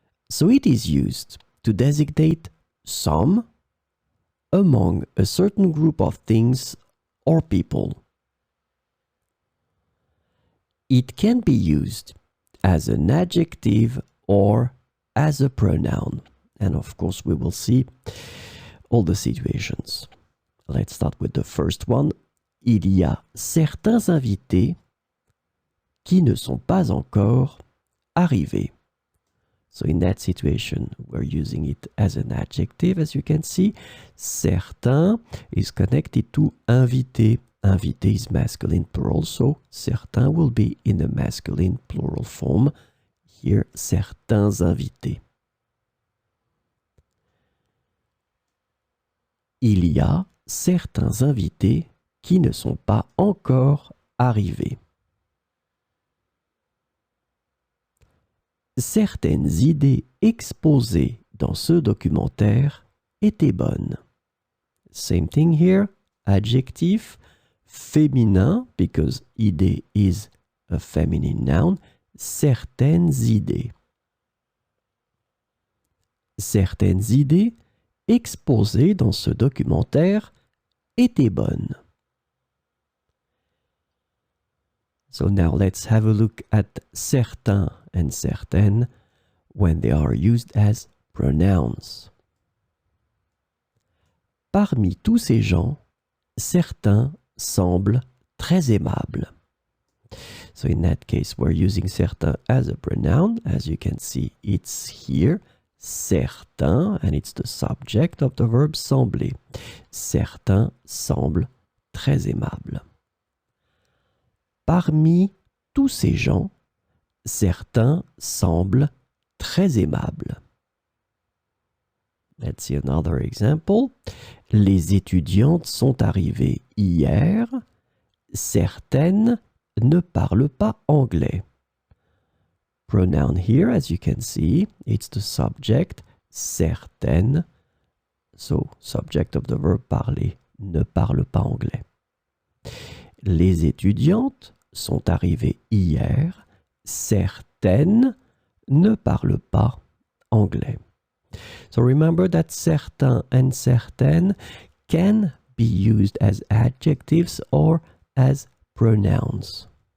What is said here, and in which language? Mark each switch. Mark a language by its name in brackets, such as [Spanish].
[English] So it is used to designate some among a certain group of things or people. It can be used as an adjective or as a pronoun. And of course, we will see all the situations. Let's start with the first one. [French] Il y a certains invités qui ne sont pas encore arrivés. [English] So in that situation, we're using it as an adjective, as you can see. Certain is connected to invité. Invité is masculine plural, so certains will be in the masculine plural form. Here, certains invités. [French] Il y a certains invités qui ne sont pas encore arrivés. Certaines idées exposées dans ce documentaire étaient bonnes. [English] Same thing here, adjective, féminin, because idée is a feminine noun, certaines idées. [French] Certaines idées exposées dans ce documentaire étaient bonnes. [English] So now let's have a look at certains and certaines when they are used as pronouns. [French] Parmi tous ces gens, certains semblent très aimables. [English] So in that case, we're using certains as a pronoun. As you can see, it's here, certains, and it's the subject of the verb sembler. [French] Certains semblent très aimables. Parmi tous ces gens, certains semblent très aimables. [English] Let's see another example. [French] Les étudiantes sont arrivées hier. Certaines ne parlent pas anglais. [English] Pronoun here, as you can see, it's the subject, certaines. So, subject of the verb parler, [French] ne parle pas anglais. Les étudiantes sont arrivées hier. Certaines ne parlent pas anglais. [English] So remember that certains and certaines can be used as adjectives or as pronouns.